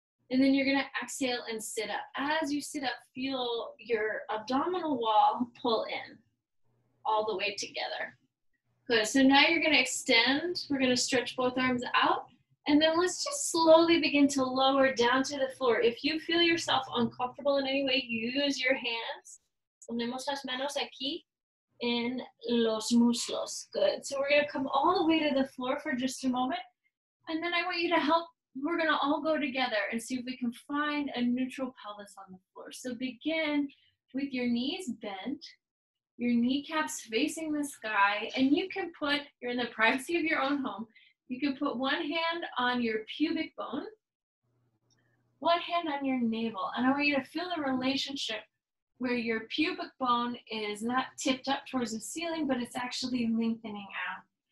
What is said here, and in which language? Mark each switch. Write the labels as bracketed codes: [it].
[en] And then you're gonna exhale and sit up. As you sit up, feel your abdominal wall pull in all the way together. Good, so now you're gonna extend. We're gonna stretch both arms out. And then let's just slowly begin to lower down to the floor. If you feel yourself uncomfortable in any way, use your hands. [es] Ponemos las manos aquí en los muslos. [en] Good, so we're gonna come all the way to the floor for just a moment. And then I want you to help, we're gonna all go together and see if we can find a neutral pelvis on the floor. So begin with your knees bent, your kneecaps facing the sky, and you can put, you're in the privacy of your own home, you can put one hand on your pubic bone, one hand on your navel, and I want you to feel the relationship where your pubic bone is not tipped up towards the ceiling, but it's actually lengthening out.